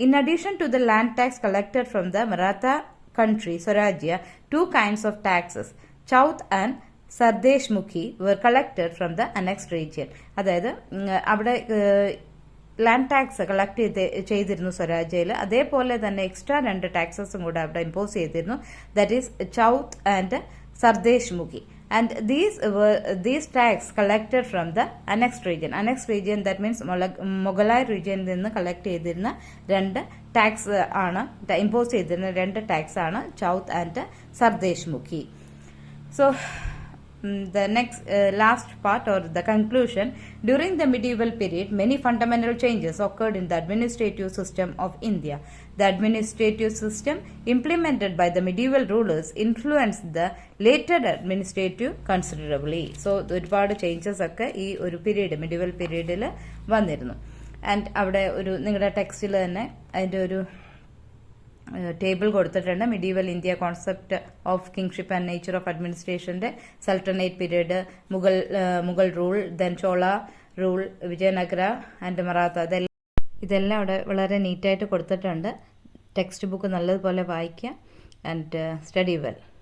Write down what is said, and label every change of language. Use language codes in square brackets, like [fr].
[en] In addition to the land tax collected from the Maratha country, Swarajya, 2 kinds of taxes, Chauth and Sardeshmukhi, were collected from the annexed region. [ml] അതായത് അവിടെ land tax collect ചെയ്തിരുന്നു സ്വരാജ്യയിൽ. അതേപോലെ തന്നെ extra 2 ടാക്സസും കൂടെ അവിടെ impose ചെയ്തിരുന്നു. [en] That is chauth and sardeshmukhi. And these tax collected from the annexed region. Annexed region, that means Moghalai region [ml] നിന്ന് collect ചെയ്തിരുന്ന 2 ടാക്സ് ആണ്, ഇമ്പോസ് ചെയ്തിരുന്ന 2 ടാക്സ് ആണ് Chauth and സർദേശ്-മുഖി. So [en] the next last part or the conclusion. During the medieval period, many fundamental changes occurred in the administrative system of India. The administrative system implemented by the medieval rulers influenced the later administrative considerably. [ml] So ഒരുപാട് changes ഒക്കെ ഈ ഒരു period medieval പീരീഡിൽ വന്നിരുന്നു. And അവിടെ ഒരു നിങ്ങളുടെ ടെക്സ്റ്റിൽ തന്നെ അതിൻ്റെ ഒരു ടേബിൾ കൊടുത്തിട്ടുണ്ട്. [en] medieval India concept of kingship and nature of അഡ്മിനിസ്ട്രേഷന്റെ sultanate period, Mughal rule, then Chola rule, Vijayanagara and Maratha, [ml] ഇതെല്ലാം അവിടെ വളരെ നീറ്റായിട്ട് കൊടുത്തിട്ടുണ്ട്. [en] textbook [ml] നല്ലതുപോലെ വായിക്കുക [en] And study well.